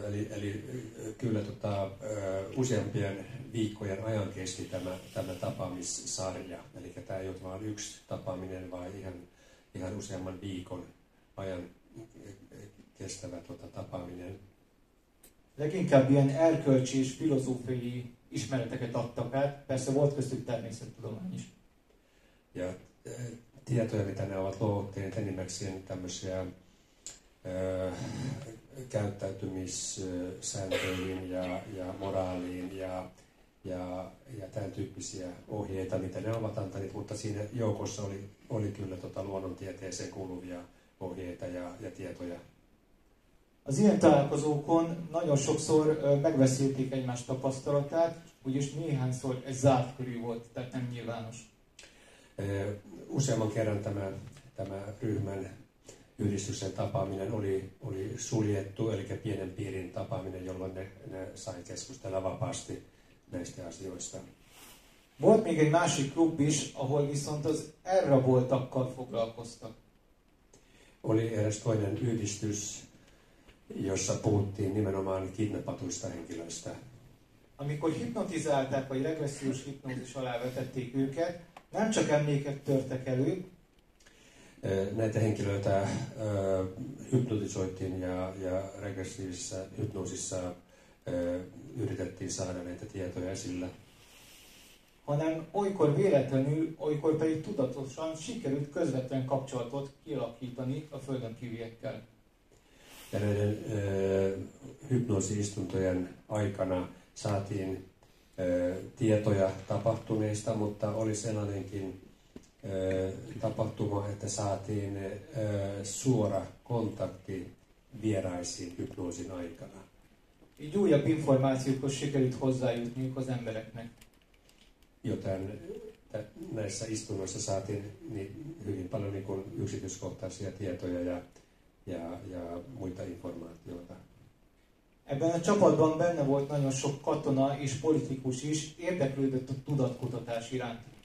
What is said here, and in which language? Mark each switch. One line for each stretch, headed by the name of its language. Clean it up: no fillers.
Finnish: Eli kyllä useampien viikkojen ajan kesti tämä tapaamissarja. Eli tämä ei ole vain yksi tapaaminen, vaan ihan useamman viikon ajan kestävä tapaaminen.
Hungarian: Leginkább ilyen erkölcsi és filozófiai ismereteket adtak át, persze volt köztük természettudomány is.
Finnish: Ja tietoja, mitä ne ovat luovuttaneet enimmäkseen tämmöisiä käyttäytymissääntöihin ja moraaliin ja tämän tyyppisiä ohjeita, mitä ne ovat antaneet, mutta siinä joukossa oli kyllä luonnontieteeseen kuuluvia ohjeita ja tietoja.
Hungarian: Az ilyen találkozókon nagyon sokszor megbeszélték egymás tapasztalatát, úgyis néhányszor ez zárt körű volt, tehát nem nyilvános.
Finnish: Useamman kerran tämä ryhmän yhdistyksen tapaaminen oli suljettu, eli pienen piirin tapaaminen, jolloin ne sai keskustella vapaasti näistä asioista.
Hungarian: Volt még egy másik klub is, ahol viszont az elraboltakkal foglalkoztak.
Finnish: Oli eräs toinen yhdistys, jossa puhuttiin nimenomaan kidnappatuista henkilöistä.
Hungarian: Amikor hipnotizálták, vagy regressziós hipnózis alá vetették őket, nem csak emlékek törtek elő,
Finnish: näitä henkilöitä hypnotisoitiin ja regressiivisessä hypnoosissa yritettiin saada näitä tietoja esille.
Hungarian: hanem olykor véletlenül, olykor pedig tudatosan sikerült közvetlen kapcsolatot kialakítani a földön kívüliekkel.
Finnish: Ja näiden hypnoosiistuntojen aikana saatiin tietoja tapahtuneista, mutta oli sellainenkin tapahtuma, että saatiin suora kontakti vieraisiin hypnoosin aikana.
Hungarian: Így újabb információkhoz sikerült hozzájutniuk az embereknek.
Finnish: Joten näissä istunnoissa saatiin hyvin paljon niin kuin yksityiskohtaisia tietoja ja muita informaatioita.
Hungarian: Ebben a csapatban benne volt nagyon sok katona és politikus is, érdeklődött a tudatkutatás iránt.